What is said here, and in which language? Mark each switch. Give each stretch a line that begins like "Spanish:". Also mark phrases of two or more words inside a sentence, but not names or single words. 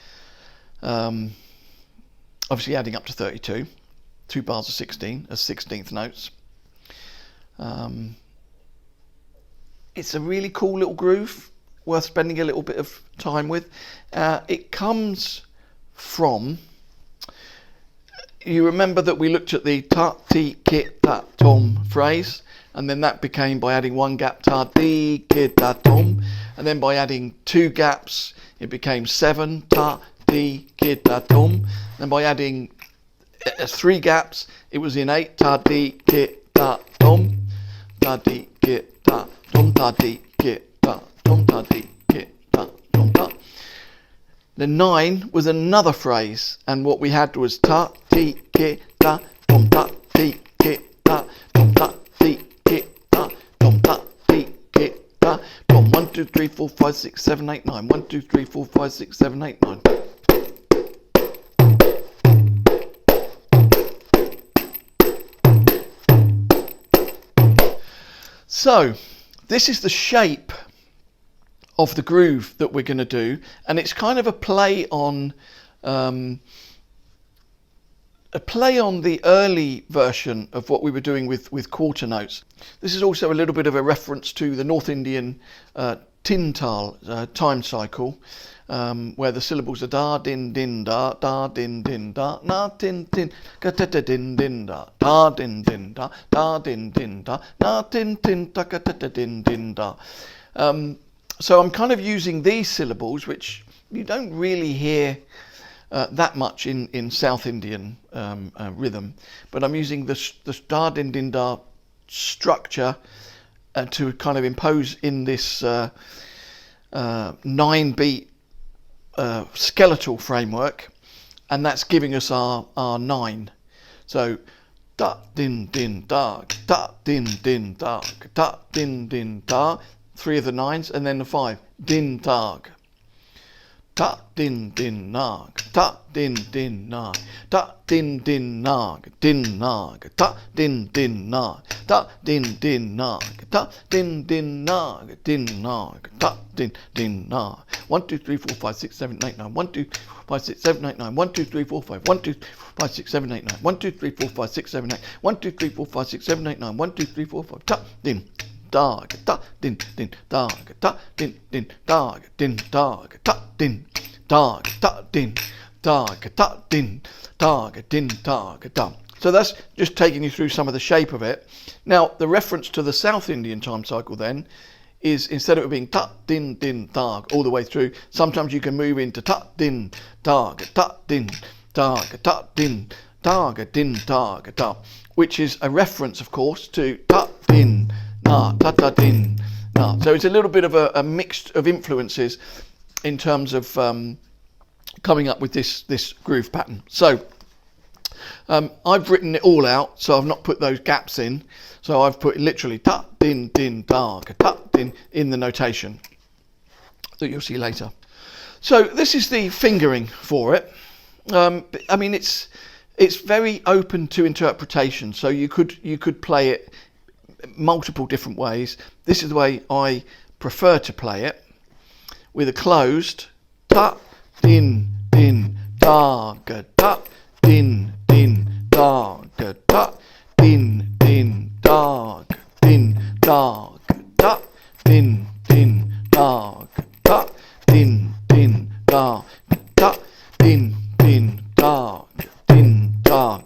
English: Obviously adding up to 32, 2 bars of 16 as 16th notes. It's a really cool little groove, worth spending a little bit of time with. It comes from, you remember that we looked at the ta, ti, kit, ta, tom phrase, and then that became, by adding one gap, ta, ti, kit, ta, tom, and then by adding 2 gaps, it became 7, ta, ti, kit, ta, tom, and by adding 3 gaps, it was in 8, ta, ti, kit, ta, tom, ta, ti, kit, ta, tom, ta, ti, kit, ta, tom, ta, ti, kit, ta, tom, ta. The 9 was another phrase, and what we had was ta, ti, kit, ta, tom, ta, ti, kit, ta, tom, ta, ti, kit, ta, tom, ta, ti, kit, ta, tom. 1, 2, 3, 4, 5, 6, 7, 8, 9. 1, 2, 3, 4, 5, 6, 7, 8, 9. So this is the shape of the groove that we're going to do, and it's kind of a play on the early version of what we were doing with quarter notes. This is also a little bit of a reference to the North Indian tintal time cycle, where the syllables are da din din da din din da na tin tin ka ta ta din din da din din da din din da na tin tin ta ka ta ta din din da. So I'm kind of using these syllables, which you don't really hear that much in South Indian rhythm, but I'm using the da din din da structure to kind of impose in this 9-beat skeletal framework, and that's giving us our 9. So da din din da, da din din da, da din din da, 3 of the 9s, and then the 5, din tag, ta din din nag, ta din din nag, ta din din nag, din nag, ta din din nag, ta din din nag, ta din din nag, din nag, ta din din nag. 1, 2, 3, 4, 5, 6, 7, 8, 9. 1, 2, 5, 6, 7, 8, 9. 1, 2, 3, 4, 5. 1, 2, 5, 6, 7, 8, 9. 1, 2, 3, 4, 5, 6, 7, 8. 1, 2, 3, 4, 5, 6, 7, 8, 9. 1, 2, 3, 4, 5. Ta din dog, ta din din dog, ta din din dog, din dog, ta din dog, ta din dog, ta din dog, din dog, da. So that's just taking you through some of the shape of it. Now the reference to the South Indian time cycle then is, instead of it being ta din din dog all the way through, sometimes you can move into ta din dog, ta din dog, ta din dog, din dog, da, which is a reference, of course, to ta din na, ta ta din na. So it's a little bit of a mix of influences in terms of coming up with this groove pattern. So I've written it all out, so I've not put those gaps in. So I've put literally ta din din dog, ta din in the notation that you'll see later. So this is the fingering for it. I mean, it's very open to interpretation. So you could play it multiple different ways. This is the way I prefer to play it, with a closed ta din din dog, ta din din dog, ta din din dog, din dog, ta din din dog, ta din din dog, ta din din dog, din dog.